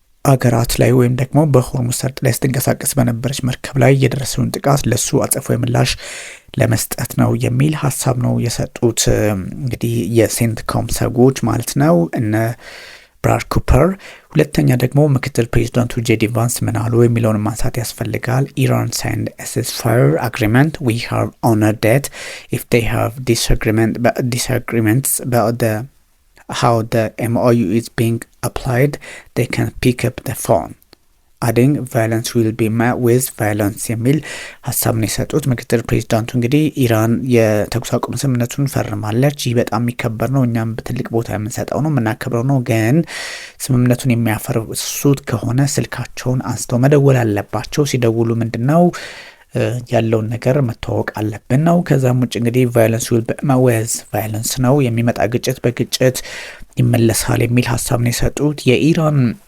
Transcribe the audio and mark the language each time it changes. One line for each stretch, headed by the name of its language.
Amharic: አገራት ላይ ወይም ደግሞ በሆርሙዝ ሰርጥ ላይ ስትንቀሳቀስ በነበረች መርከብ ላይ የደረሰውን ጥቃት ለሱ አጸፋዊ ምላሽ ለመስጠት ነው የሚል ሀሳብ ነው የሰጡት። እንግዲህ የሴንትኮም ሰዎች ማለት ነው እነ ብራድ ኩፐር። ሁለተኛ ደግሞ ምክትል ፕሬዚዳንቱ ጄዲ ቫንስ ምን አሉ የሚለውን ማንሳት ያስፈልጋል። ኢራን
English: signed a ceasefire agreement. We have honored that. If they have disagreements about how the MOU is being applied, they can pick up the phone. adding violence will be met with violence
Amharic: የሚል ሀሳብ ነው የሰጡት ምክትል ፕሬዚዳንቱ። እንግዲህ ኢራን የተኩስ አቁም ስምምነቱን ፈርማለች። ይህ በጣም የሚከበር ነው፣ እኛም በትልቅ ቦታ የምንሰጠው ነው፣ የምናከብረው ነው። ግን ስምምነቱን የሚያፈርሱት ከሆነ ስልካቸውን አንስተው መደወል አለባቸው። ሲደውሉ ምንድነው ያለውን ነገር መተዋወቅ አለብን ነው። ከዛም ውጭ እንግዲህ
English: violence will be met with violence
Amharic: ነው፣ የሚመጣ ግጭት በግጭት ይመለሳል የሚል ሀሳብ ነው የሰጡት። የኢራን